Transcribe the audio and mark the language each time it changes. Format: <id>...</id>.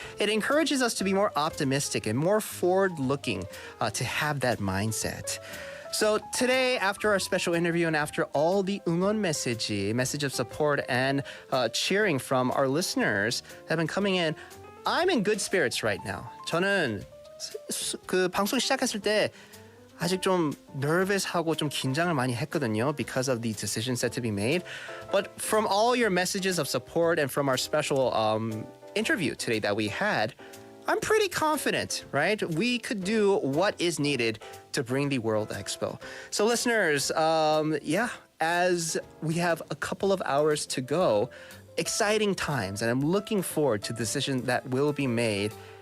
<en>It encourages us to be more optimistic and more forward-looking, to have that mindset. So today, after our special interview and after all the 응원 message of support and cheering from our listeners that have been coming in, I'm in good spirits right now.</en> <ko>저는 그 방송 시작했을 때 아직 좀 nervous하고 좀 긴장을 많이 했거든요</ko> <en>because of the decisions that to be made. But from all your messages of support and from our special interview today that we had, I'm pretty confident, right? We could do what is needed to bring the World Expo. So listeners, as we have a couple of hours to go, exciting times, and I'm looking forward to the decision that will be made.</en>